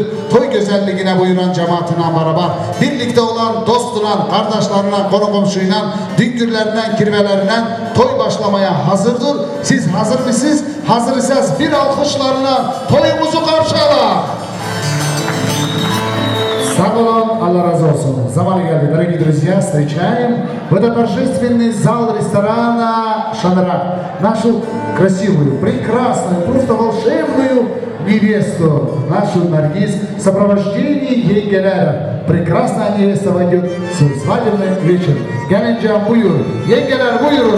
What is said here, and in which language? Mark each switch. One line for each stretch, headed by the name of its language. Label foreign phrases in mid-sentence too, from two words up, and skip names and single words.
Turkish: Toy güzelliğine buyuran cemaatine merhaba. Birlikte olan dostuna, kardeşlerine, konu komşuyla, düngürlerinden, kirvelerinden toy başlamaya hazırdır. Siz hazır mısınız? Hazırsanız bir alkışlarla toyumuzu karşılayalım. Sağ olun, Allah разу olsun. Zamanı geldi,
Russian: дорогие друзья, встречаем в этот торжественный зал ресторана «Шанрак» нашу красивую, прекрасную, просто волшебную невесту, нашу Наргиз, в сопровождении yengeler. Прекрасная невеста войдет в свой свадебный вечер.
Turkish: Gelince buyur, yengeler buyurun.